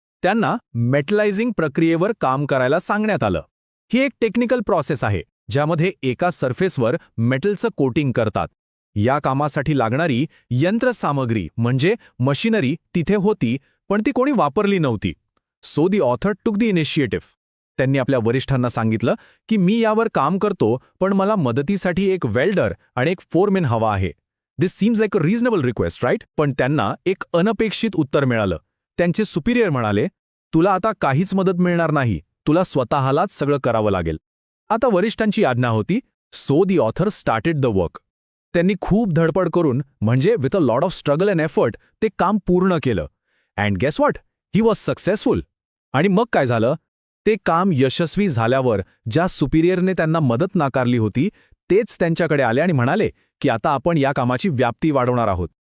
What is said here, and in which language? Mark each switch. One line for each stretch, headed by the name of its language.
Marathi: त्यांना मेटलायझिंग प्रक्रियेवर काम करायला सांगण्यात आलं. ही एक टेक्निकल प्रोसेस आहे ज्यामध्ये एका सरफेसवर मेटलचं कोटिंग करतात. या कामासाठी लागणारी यंत्रसामग्री म्हणजे मशिनरी तिथे होती, पण ती कोणी वापरली नव्हती.
English: So the author took the initiative.
Marathi: त्यांनी आपल्या वरिष्ठांना सांगितलं की मी यावर काम करतो, पण मला मदतीसाठी एक वेल्डर आणि एक फोरमॅन हवा आहे.
English: This seems like a reasonable request, right?
Marathi: पण त्यांना एक अनपेक्षित उत्तर मिळालं. त्यांचे सुपिरियर म्हणाले, तुला आता काहीच मदत मिळणार नाही, तुला स्वतःलाच सगळं करावं लागेल. आता वरिष्ठांची आज्ञा होती.
English: So the author started the work.
Marathi: त्यांनी खूप धडपड करून म्हणजे
English: with a lot of struggle and effort
Marathi: ते काम पूर्ण केलं.
English: And guess what? He was successful.
Marathi: आणि मग काय झालं? ते काम यशस्वी झाल्यावर ज्या सुपिरियरने त्यांना मदत नाकारली होती तेच त्यांच्याकडे आले आणि म्हणाले की आता आपण या कामाची व्याप्ती वाढवणार आहोत.